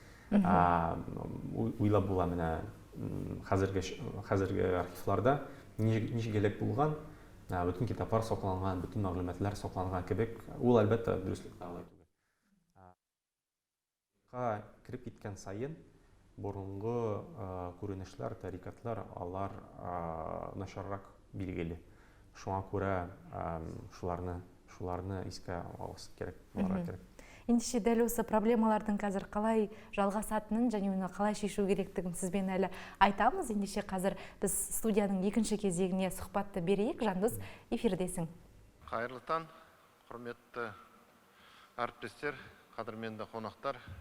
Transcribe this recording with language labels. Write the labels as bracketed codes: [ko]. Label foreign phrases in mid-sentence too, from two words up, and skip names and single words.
[tt] Уйлап була менә хәзерге архивларда ничек элек булган, бүтән китаплар сакланган, бүтән мәгълүматлар сакланган кебек, ул әлбәттә дөреслеккә алай түгел. Кирип киткән сайын борынгы күренешләр, тарикатлар алар начаррак билгеле. Шуңа күрә шуларны искә алыш керек, керек. [kk] Ендеше дәл осы проблемалардың қазір қалай жалғасатынын және оны қалай шешу керектігін сізбен әлі айтамыз. Ендеше қазір біз студияның екінші кезегіне сұхбатты берейік. Жандос, эфирдесің. Қайырлы таң, құрметті әріптестер, қадірменді қонақтар.